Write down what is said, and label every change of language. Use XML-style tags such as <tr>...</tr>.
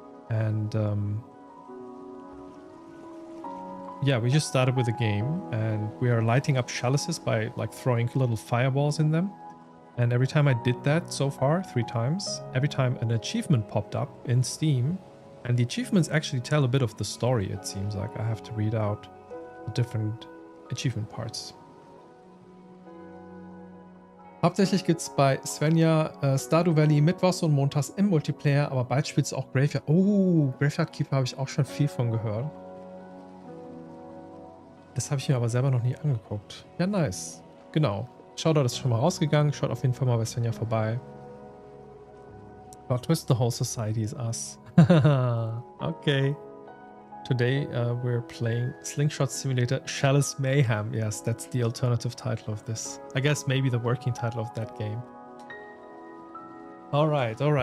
<en>And yeah, we just started with a game and we are lighting up chalices by like throwing little fireballs in them. And every time I did that so far, 3 times, every time an achievement popped up in Steam, and the achievements actually tell a bit of the story, it seems like. I have to read out the different achievement parts.</en> <de>Hauptsächlich gibt es bei Svenja Stardew Valley mittwochs und montags im Multiplayer, aber bald spielst du auch Graveyard. Oh, Graveyard Keeper habe ich auch schon viel von gehört. Das habe ich mir aber selber noch nie angeguckt. Ja, nice. Genau. Shoutout ist schon mal rausgegangen. Schaut auf jeden Fall mal bei Svenja vorbei.</de> <en>Plot twist, the whole society is us. Okay. Today we're playing Slingshot Simulator Chalice Mayhem. Yes, that's the alternative title of this. I guess maybe the working title of that game. All right.</en>